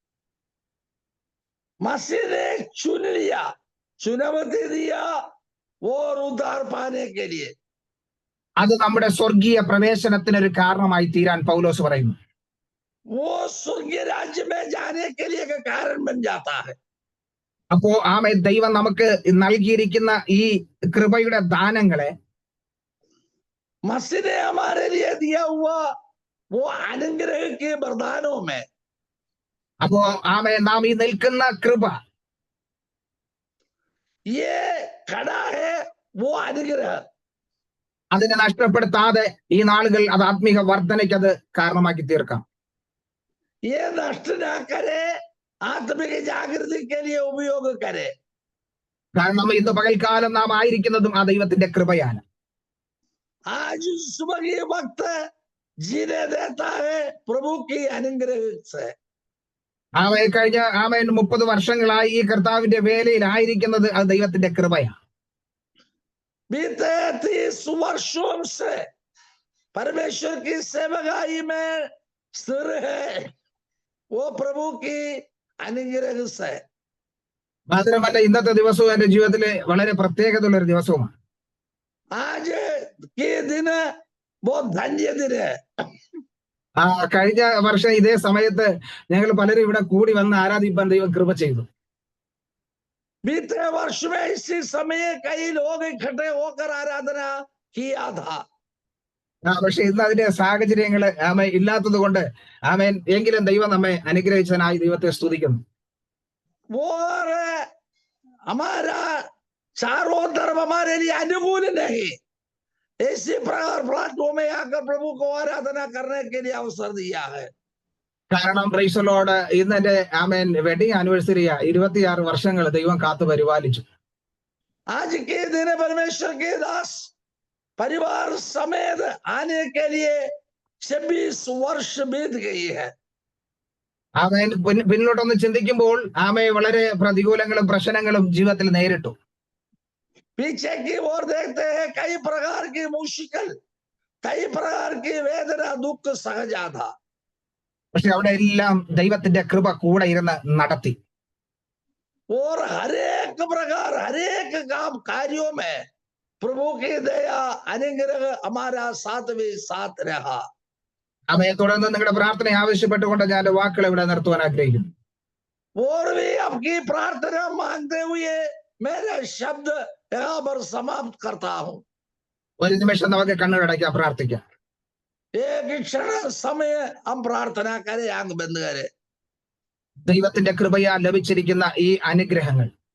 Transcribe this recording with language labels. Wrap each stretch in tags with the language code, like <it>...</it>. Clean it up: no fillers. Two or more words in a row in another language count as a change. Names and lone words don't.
<hi>मसीह ने चुन लिया, चुनौती दिया और उद्धार पाने के लिए.</hi> <ml>അത് നമ്മുടെ സ്വർഗീയ പ്രവേശനത്തിനൊരു കാരണമായി തീരാൻ പൗലോസ് പറയുന്നു.</ml> <hi>वो स्वर्गीय राज्य में जाने के लिए का कारण बन जाता है.</hi> <ml>അപ്പോ ദൈവം നമുക്ക് നൽകിയിരിക്കുന്ന ഈ കൃപയുടെ ദാനങ്ങളെ</ml> <hi>मसीह ने हमारे लिए दिया हुआ वो अनुग्रह के वरदानों में,</hi> <ml>അപ്പോ നാം ഈ നിൽക്കുന്ന കൃപ,</ml> <hi>ये खड़ा है वो अनुग्रह.</hi> <ml>അതിനെ നഷ്ടപ്പെടുത്താതെ ഈ നാളുകൾ അത് ആത്മീക വർധനയ്ക്ക് അത് കാരണമാക്കി തീർക്കാം.</ml> <hi>ये नष्ट ना करे, आत्मिक जागृति के लिए उपयोग करे.</hi> <ml>കാരണം ഇന്ന് പകൽക്കാലം നാം ആയിരിക്കുന്നതും ആ ദൈവത്തിന്റെ കൃപയാണ്.</ml> <hi>आज सुबह के वक्त जीने देता है प्रभु की अनुग्रह से.</hi> <ml>കഴിഞ്ഞ 30 വർഷങ്ങളായി ഈ കർത്താവിന്റെ വേലയിൽ ആയിരിക്കുന്നത് അത് ദൈവത്തിന്റെ കൃപയാണ്.</ml> <hi>बीते 30 वर्षों से परमेश्वर की सेवकाई में स्थिर है, वो प्रभु की अनुग्रह से.</hi> <ml>മാത്രമല്ല ഇന്നത്തെ ദിവസവും എന്റെ ജീവിതത്തിലെ വളരെ പ്രത്യേകതയുള്ള ഒരു ദിവസവുമാണ്.</ml> <hi>आज के दिन बहुत धन्य दिन है.</hi> <ml>കഴിഞ്ഞ വർഷം ഇതേ സമയത്ത് ഞങ്ങൾ പലരും ഇവിടെ കൂടി വന്ന് ആരാധിപ്പാൻ ദൈവം കൃപ ചെയ്തു.</ml> <hi>बीते वर्ष में इसी समय कई लोग इकट्ठे होकर आराधना किया था.</hi> <ml>പക്ഷെ ഇന്ന് അതിന്റെ സാഹചര്യങ്ങൾ ഇല്ലാത്തത് കൊണ്ട് എങ്കിലും ദൈവം നമ്മെ അനുഗ്രഹിച്ചതിനായി ദൈവത്തെ സ്തുതിക്കുന്നു.</ml> <hi>और हमारा चारों तरफ हमारे लिए अनुकूल नहीं, इसी प्रकार प्लेटफॉर्म में आकर प्रभु को आराधना करने के लिए अवसर दिया है.</hi> <ml>കാരണം</ml> <en>praise the Lord,</en> <ml>ഇന്ന് എന്റെ</ml> <en>wedding anniversary.</en> <ml>26 വർഷങ്ങൾ ദൈവം കാത്തു പരിപാലിച്ചു.</ml> <hi>आज के दिन परमेश्वर के दास परिवार समेत आने के लिए 26 वर्ष बीत गई है.</hi> <ml>പിന്നോട്ടൊന്ന് ചിന്തിക്കുമ്പോൾ വളരെ പ്രതികൂലങ്ങളും പ്രശ്നങ്ങളും ജീവിതത്തിൽ നേരിട്ടു.</ml> <hi>पीछे की ओर देखते हैं कई प्रकार की मुश्किल, कई प्रकार की वेदना, दुख सहजा था.</hi> <ml>പക്ഷെ അവിടെ എല്ലാം ദൈവത്തിന്റെ കൃപ കൂടെ ഇരുന്ന് നടത്തി.</ml> <hi>और हरेक प्रकार हरेक काम कार्यों में प्रभु की दया अनुग्रह हमारा साथ भी साथ रहा.</hi> <ml>തുടർന്ന് നിങ്ങളുടെ പ്രാർത്ഥന ആവശ്യപ്പെട്ടുകൊണ്ട് ഞാൻ വാക്കുകൾ ഇവിടെ നിർത്തുവാൻ ആഗ്രഹിക്കുന്നു.</ml> <hi>और भी आपकी प्रार्थना मांगते हुए मेरा शब्द यहाँ पर समाप्त करता हूँ.</hi> <ml>ഒരു നിമിഷം നമുക്ക് കണ്ണുകടയ്ക്കാം, പ്രാർത്ഥിക്കാം.</ml> <hi>एक क्षण समय हम प्रार्थना करें, आंख बंद करें.</hi> <ml>ദൈവത്തിന്റെ കൃപയാൽ ലഭിച്ചിരിക്കുന്ന ഈ അനുഗ്രഹങ്ങൾ,</ml>